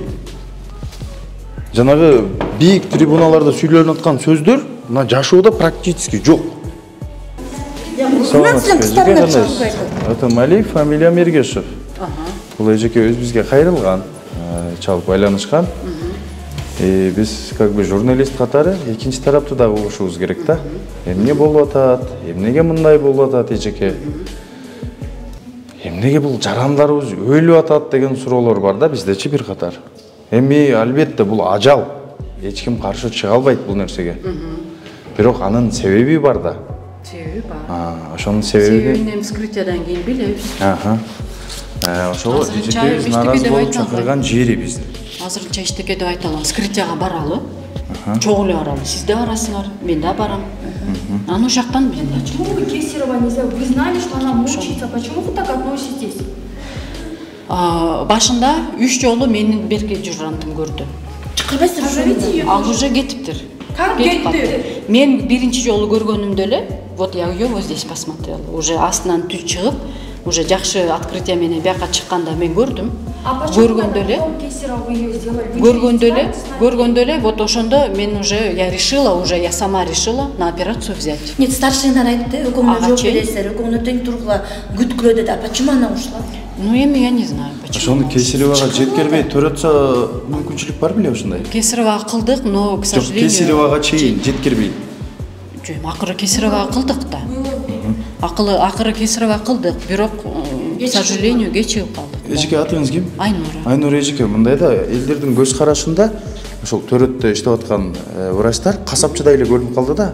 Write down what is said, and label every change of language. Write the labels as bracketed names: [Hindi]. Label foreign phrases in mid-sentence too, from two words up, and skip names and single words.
[Kyrgyz] Жанагы бийик трибуналарда сүйлөнүп аткан сөздөр мына жашоодо практически жок. [Russian] Это Малиев, фамилия Мергешев. [Kyrgyz] Бул эжеке өз бизге кайрылган, чалып байланышкан. Биз как бы журналист катары экинчи тарапты дагы угушубуз керек да. Эмне болуп атат, эмнеге мындай болуп атат эжеке. Эмнеге бул жарандарыбыз өлүп атат деген суроолор бар да биздечи бир катар. Эми албетте бул ажал. Эч ким каршы чыга албайт бул нерсеге. Бирок анын себеби бар да. Себеби бар. Ошонун себебин вскрытиядан кийин билебиз. Ошого эжекебиз нааразы болуп чакырган жери бизди. Азырынча эчтеке деп айта алам. Вскрытияга баралы. Чогуу эле баралы. Сиз да барасыңар, мен да барам. Аны ошол жактан билем. [Russian] Почему вы Кесарева нельзя? Вы знали, что она мучается. Почему вы так относитесь? [Kyrgyz] Башында 3 жолу менин берки журнантым көрдү. [Russian] Позовите ее. [Kyrgyz] Ал уже кетиптир. Как кетти? Мен биринчи жолу көргөнүмдө эле, [Russian] вот я её вот здесь посмотрела. [Kyrgyz] Уже астынан түз чыгып, уже жакшы открытие менен бияка чыкканда мен көрдүм. Көргөндө эле, [Russian] вот [Kyrgyz] ошондо мен [Russian] уже я сама решила на операцию взять. Нет, [Kyrgyz] старшиналар айтты, өкөңнө жооп бересиздер, өкөңнү тең тургула күткүлө деди. [Russian] А почему она ушла? Ну эми я не знаю, почему. [Kyrgyz] Ошону Кесаревага жеткирбей төрөтсө мүмкүнчүлүк бар беле ушундай? Кесаревага кылдык, [Russian] но к сожалению. [Kyrgyz] Кесаревага чейин жеткирбей. Акыры Кесаревага кылдык да. Акыры Кесаревага кылдык, бирок [Russian] к сожалению [Kyrgyz] кечигип калдык. Эжеке атыңыз ким? Айнура. Айнура эжеке, мындай да элдердин көз карашында ошол төрөттө иштеп аткан врачтар касапчыдай эле көрүнүп калды да.